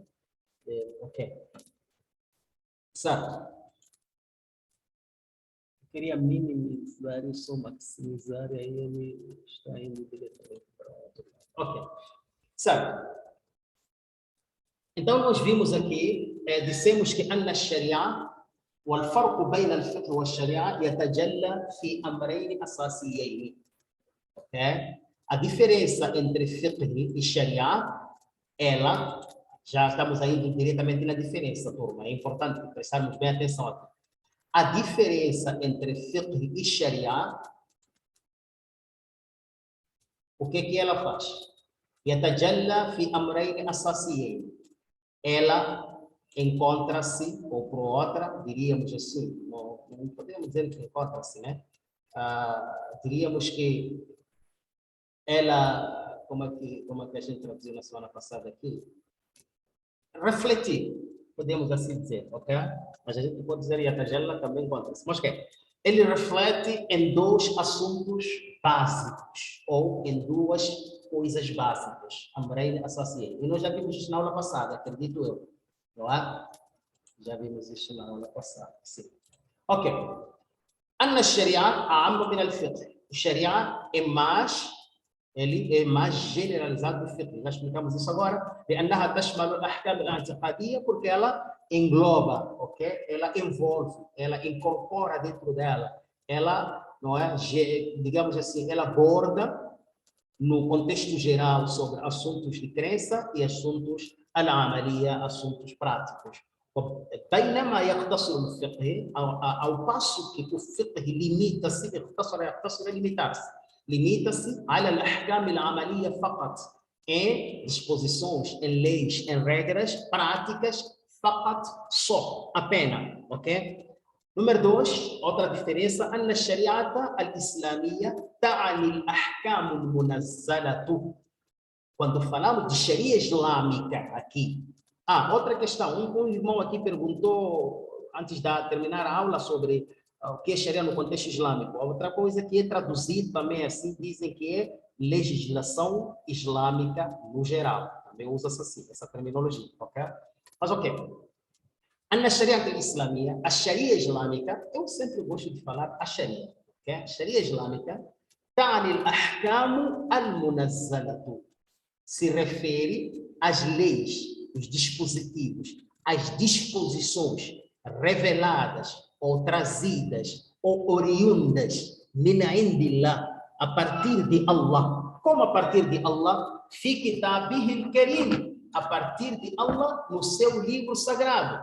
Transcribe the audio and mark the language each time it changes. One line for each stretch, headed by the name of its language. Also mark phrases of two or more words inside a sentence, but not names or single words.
Portuguese: Ok. Certo. Eu queria minimizar isso ou maximizar, e aí ele está indo diretamente para outro lado. Ok. Certo. Então, nós vimos aqui, dissemos que
Arabic: أن الشريعة والفرق بين الفقه والشريعة يتجلى في أمرين أساسيين.
Portuguese: Okay? A diferença entre fiqh e sharia, ela, já estamos indo diretamente na diferença, turma, é importante prestarmos bem atenção aqui. A diferença entre fiqh e sharia, o que ela faz?
Arabic: يتجلى في أمرين أساسيين.
Portuguese: Ela encontra-se, ou por outra, diríamos assim, não podemos dizer que encontra-se, né? Diríamos que ela, como é que a gente traduziu na semana passada aqui? Refletir, podemos assim dizer, ok? Mas a gente pode dizer Yatajalla também encontra-se. Mas que ele reflete em dois assuntos básicos, ou em duas coisas básicas, Amrein associei. E nós já vimos isso na aula passada, acredito eu, não é? Já vimos isso na aula passada, sim.
Arabic: Ok. أن الشريعة أعم من الفقه. الشريعة ele é mais generalizado do fiqh.
Portuguese: Já explicamos isso agora.
Arabic: لأنها تشمل الأحكام الاعتقادية,
Portuguese: porque ela engloba, ok? Ela envolve, ela incorpora dentro dela. Ela, não é, digamos assim, ela aborda no contexto geral sobre assuntos de crença e assuntos al-amaliyya, assuntos práticos.
Arabic: بينما يقتصر الفقه
Portuguese: ao passo que o fiqh limita-se,
Arabic: يقتصر
Portuguese: limitar-se, limita-se
Arabic: على الأحكام العملية فقط,
Portuguese: em disposições, em leis, em regras práticas, فقط, só, apenas, ok? Número 2, outra diferença,
Arabic: أن الشريعة الإسلامية تعني الأحكام المنزلة.
Portuguese: Quando falamos de sharia islâmica aqui. Outra questão, um irmão aqui perguntou, antes de terminar a aula, sobre o que é sharia no contexto islâmico. Outra coisa que é traduzido também assim, dizem que é legislação islâmica no geral. Também usa-se assim, essa terminologia, ok?
Arabic: Mas ok. أن الشريعة الإسلامية,
Portuguese: a sharia islâmica, eu sempre gosto de falar a sharia, ok? A sharia islâmica
Arabic: تعني الأحكام المنزلة,
Portuguese: se refere às leis, os dispositivos, às disposições reveladas ou trazidas ou oriundas
Arabic: من عند الله,
Portuguese: a partir de Allah. Como a partir de Allah?
Arabic: في كتابه الكريم,
Portuguese: a partir de Allah no seu livro sagrado.